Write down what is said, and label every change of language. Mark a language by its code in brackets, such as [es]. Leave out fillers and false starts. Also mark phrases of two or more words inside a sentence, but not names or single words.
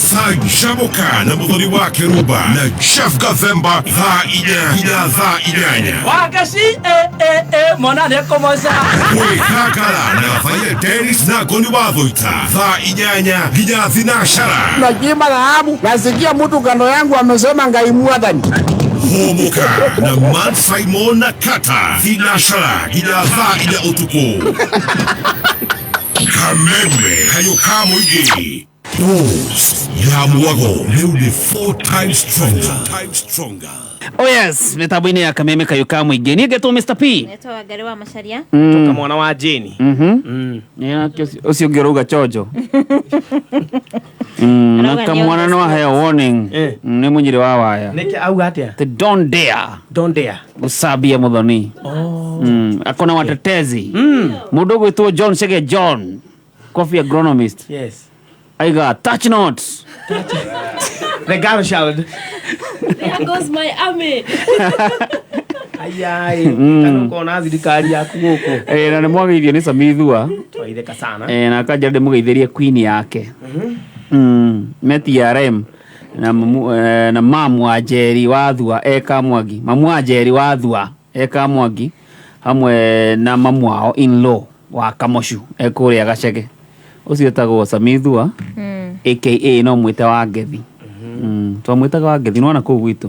[ki] Canjamũka na mũthoni wa Kĩrumba na Chef Gathemba thaa 4 nginya thaa 8. Wakaci mwana nĩekũmoca. Kwĩgangara na Faye Dennis na Goni wa Thũita thaa 8 nginya thinacara. [sw] Najiba dhahabu nasikia mtu kando yangu amesema [ki] Ngai mwathani. Homoka na Man Simon na Kata thinacara nginya thaa 4 ũtukũ. Kameme kayũ ka mũingĩ. Dose ya mwago rĩu nĩ [en] 4 times stronger. Oh yes, [ki] mitambo-inĩ ya kameme kayũ ka mũingĩ niĩ ngetwo Mr. P Neto wa Ngari wa Macharia toka mwana wa Jane ũcio ũngĩ ũrauga chojo na kamwana no aheo warning nĩ mũnyiri wa waya nĩkĩ auga atĩa [en] don't dare [ki] gũcambia mũthoni akona watetezi mũndũ ũgwĩtwo John Chege John [en] coffee agronomist [ki] aiga [en] touch not the girl shouted there goes my army [ki] ayai kana kona thirikari yaku gũkũ na nĩ mwageithio nĩ Samithua twaitheka sana na akanja ndĩmũgeithĩrie queen yake Meti RM na mamu wa Njeri wa Thua eka Mwangi mamu wa Njeri wa Thua eka Mwangi hamwe na mamu wao in-law wa Kamoshu ekũrĩa Gacege ũcio etagwo Samithua aka no mwĩte wa Ngethi twamwĩtaga wa Ngethi nona kũu gwitũ